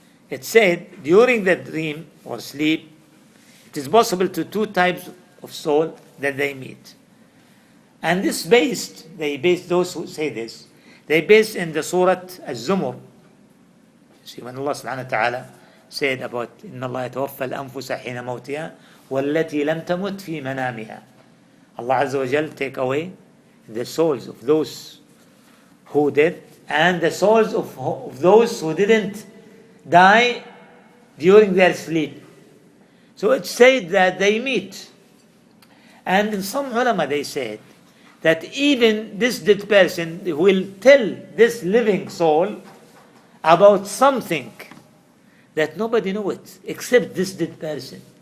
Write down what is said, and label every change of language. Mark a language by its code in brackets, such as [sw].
[en] It said during the dream or sleep, it is possible to two types of soul that they meet. And this those who say this, they based in the Surah Az-Zumur. See, when Allah subhanahu wa ta'ala said about [ar] إِنَّ اللَّهَ يَتَوَفَّى الْأَنفُسَ حِينَ مَوْتِهَا وَالَّتِي لَمْ تَمُتْ فِي مَنَامِهَا. [en] Allah Azza wa Jal take away the souls of those who did and the souls of those who didn't die during their sleep. So it's said that they meet. And in some ulama they said that even this dead person will tell this living soul about something that nobody knows it except this dead person.